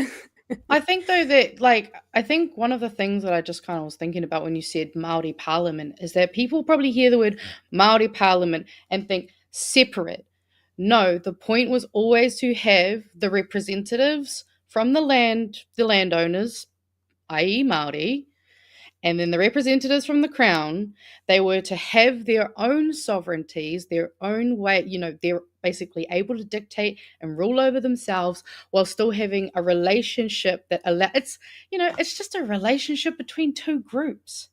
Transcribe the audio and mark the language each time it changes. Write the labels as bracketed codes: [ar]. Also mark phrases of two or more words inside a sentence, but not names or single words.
[en] I think, though, that, I think one of the things that I just kind of was thinking about when you said Māori Parliament is that people probably hear the word Māori Parliament and think separate. No, the point was always to have the representatives from the landowners, i.e. Māori, and then the representatives from the Crown. They were to have their own sovereignties, their own way, they're basically able to dictate and rule over themselves while still having a relationship that it's just a relationship between two groups.